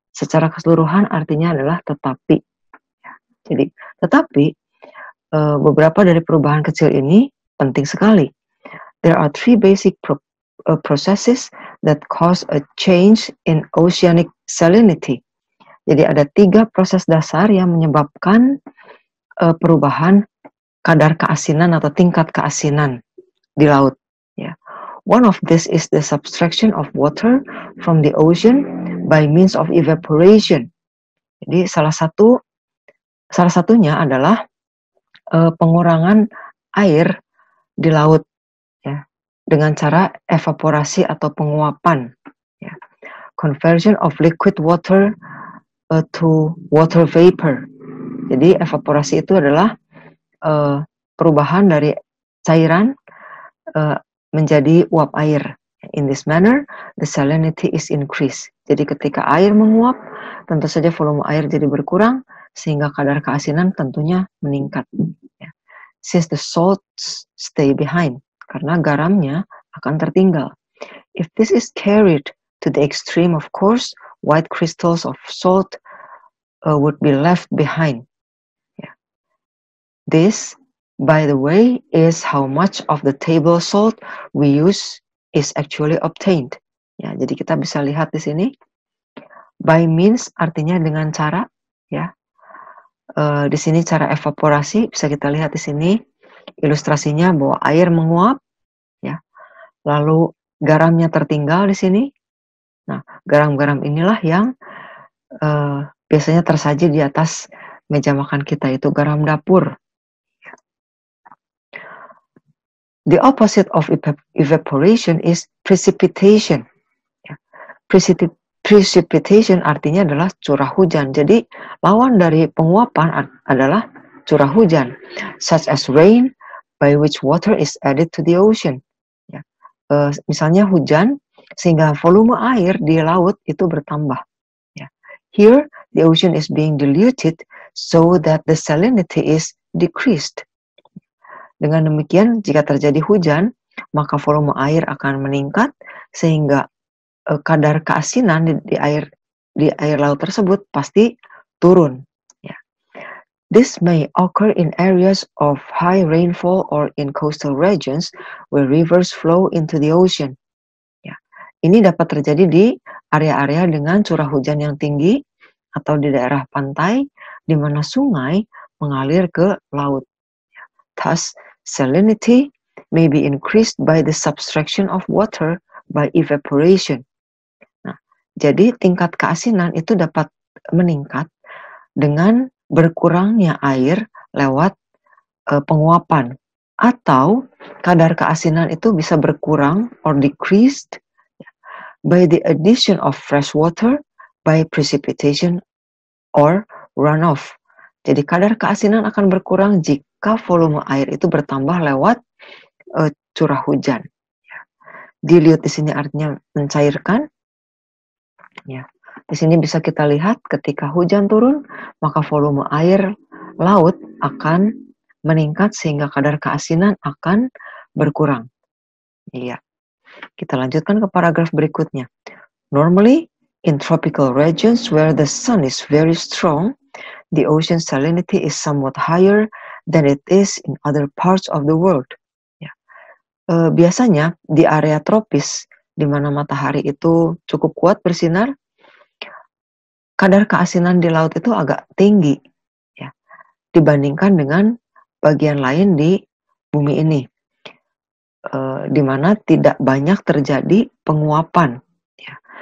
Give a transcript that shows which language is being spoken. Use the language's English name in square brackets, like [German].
[Indonesian] Secara keseluruhan artinya adalah tetapi. Jadi, tetapi beberapa dari perubahan kecil ini penting sekali. [English] There are 3 basic processes that cause a change in oceanic salinity. [Indonesian] Jadi ada 3 proses dasar yang menyebabkan perubahan kadar keasinan atau tingkat keasinan di laut. Ya. [English] One of this is the subtraction of water from the ocean by means of evaporation. [Indonesian] Jadi salah satunya adalah pengurangan air di laut ya dengan cara evaporasi atau penguapan ya. [English] Conversion of liquid water to water vapor. [Indonesian] Jadi evaporasi itu adalah perubahan dari cairan menjadi uap air. [English] In this manner, the salinity is increased. [Indonesian] Jadi ketika air menguap, tentu saja volume air jadi berkurang, sehingga kadar keasinan tentunya meningkat. Ya. [English] Since the salts stay behind, [Indonesian] karena garamnya akan tertinggal. [English] If this is carried to the extreme, of course, white crystals of salt would be left behind. Ya. This, by the way, is how much of the table salt we use is actually obtained. [Indonesian] Ya, jadi kita bisa lihat di sini. [English] By means [Indonesian] artinya dengan cara, ya. Di sini cara evaporasi bisa kita lihat di sini ilustrasinya bahwa air menguap, ya. Lalu garamnya tertinggal di sini. Nah, garam-garam inilah yang biasanya tersaji di atas meja makan kita, itu garam dapur. [English] The opposite of evaporation is precipitation. [Indonesian] Ya. Precipitation artinya adalah curah hujan. Jadi lawan dari penguapan adalah curah hujan, [English] such as rain, by which water is added to the ocean. Ya. [Indonesian] Misalnya hujan, sehingga volume air di laut itu bertambah. Ya. [English] Here, the ocean is being diluted so that the salinity is decreased. [Indonesian] Dengan demikian, jika terjadi hujan, maka volume air akan meningkat sehingga kadar keasinan di air laut tersebut pasti turun. Ya. [English] This may occur in areas of high rainfall or in coastal regions where rivers flow into the ocean. [Indonesian] Ya. Ini dapat terjadi di area-area dengan curah hujan yang tinggi atau di daerah pantai di mana sungai mengalir ke laut. [English] Thus, salinity may be increased by the subtraction of water by evaporation. [Indonesian] Nah, jadi tingkat keasinan itu dapat meningkat dengan berkurangnya air lewat penguapan, atau kadar keasinan itu bisa berkurang [English] or decreased by the addition of fresh water by precipitation or runoff. [Indonesian] Jadi kadar keasinan akan berkurang jika volume air itu bertambah lewat curah hujan. Dilute di sini artinya mencairkan. Ya. Di sini bisa kita lihat ketika hujan turun, maka volume air laut akan meningkat sehingga kadar keasinan akan berkurang. Iya. Kita lanjutkan ke paragraf berikutnya. [English] Normally, in tropical regions where the sun is very strong, the ocean salinity is somewhat higher than it is in other parts of the world. [Indonesian] Ya. Biasanya di area tropis di mana matahari itu cukup kuat bersinar, kadar keasinan di laut itu agak tinggi ya, dibandingkan dengan bagian lain di bumi ini, di mana tidak banyak terjadi penguapan. Ya.